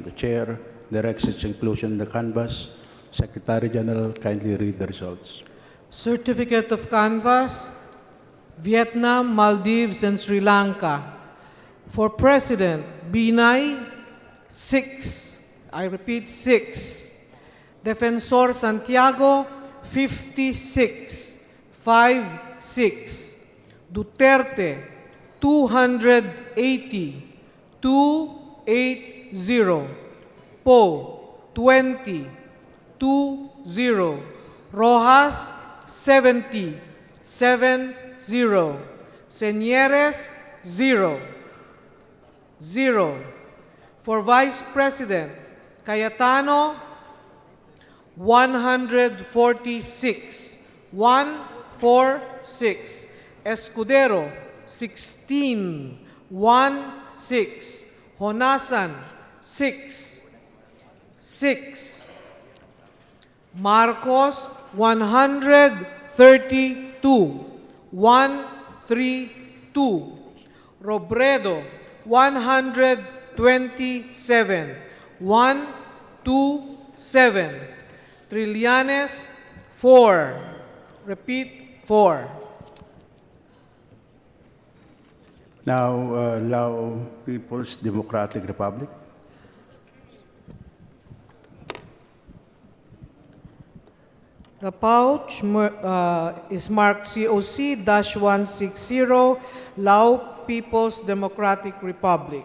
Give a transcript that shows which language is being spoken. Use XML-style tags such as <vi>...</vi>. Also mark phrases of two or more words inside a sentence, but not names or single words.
<en>The chair directs its inclusion in the canvas. Secretary General, kindly read the results. Certificate of canvass, Vietnam, Maldives, and Sri Lanka. For President, Binay, 6. I repeat, 6. Defensor Santiago, 56. 5-6. Duterte, 280. 280. Poe, 20. 20. Rojas, 70. 70. Señeres, 0. 0. For Vice President, Cayetano, 146. 146. Escudero, 16. 16. Honasan, 6. 6. Marcos, 132. 132. Robredo, 127. 127. Trillanes, 4. Repeat, 4. Now, Lao People's Democratic Republic. The pouch is marked COC-160, Lao People's Democratic Republic.</en>